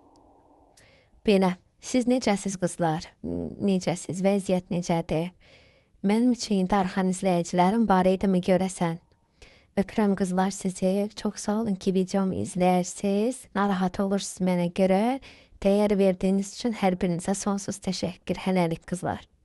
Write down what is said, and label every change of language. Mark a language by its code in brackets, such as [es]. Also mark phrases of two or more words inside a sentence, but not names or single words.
[az] Belə, siz necəsiz qızlar? Necəsiz? Vəziyyət necədir? Mənim üçün darxan izləyicilərim var idi mi görəsən? Öpürəm qızlar sizi. Çok sağ olun ki videomu izləyirsiniz. Narahat olursunuz mənə görə. [tr] Değer verdiğiniz için her birinize sonsuz teşekkür. [az] Hələlik kızlar.